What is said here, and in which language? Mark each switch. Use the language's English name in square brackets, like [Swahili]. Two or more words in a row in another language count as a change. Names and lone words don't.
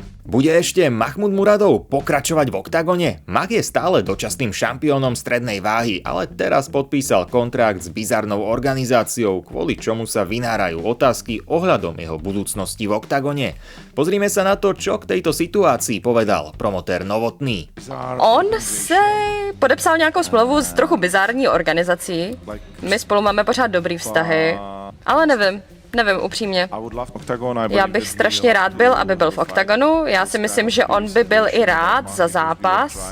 [Slovak] Bude ešte Mahmud Muradov pokračovať v oktagone? Mach je stále dočasným šampiónom strednej váhy, ale teraz podpísal kontrakt s bizarnou organizáciou, kvôli čomu sa vynárajú otázky ohľadom jeho budúcnosti v oktagone. Pozrime sa na to, čo k tejto situácii povedal promotér Novotný. [Czech] On se podepsal nějakou smlouvu s trochu bizární organizací. My spolu máme pořád dobrý vztahy, ale nevím upřímně. Já bych strašně rád byl, aby byl v oktagonu. Já si myslím, že on by byl i rád za zápas.